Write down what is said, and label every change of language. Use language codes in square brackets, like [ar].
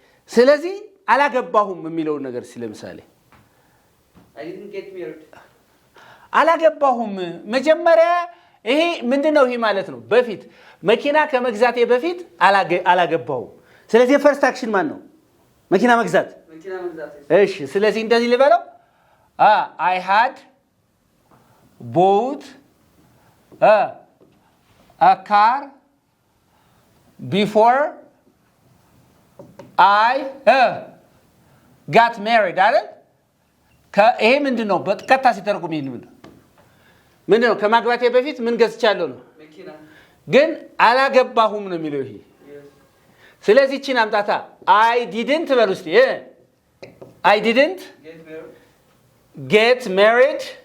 [am] ስለዚህ አላገባሁም የሚለውን ነገር ስለምሳሌ [en] I didn't get married. [am] አላገባሁም መጀመሪያ ይሄ ምንድነው? ይሄ ማለት ነው በፊት መኪና ከመግዛቴ በፊት አላገባሁም። ስለዚህ ፈርስት አክሽን ማን ነው? መኪና መግዛት። እሺ ስለዚህ እንደዚህ ልበለው [en] I had bought a car before I got married [am] አይደል? ይሄ ምንድነው? በቀጥታ ሲተረጉም ይሄን ምንድነው? ከማግባቴ በፊት ምን ገዝቻለሁ ነው። ግን አላገባሁም ነው የሚለው ይሄ። ስለዚህ እቺን አምጣታ I didn't በሉ እስቲ [en] I didn't get married.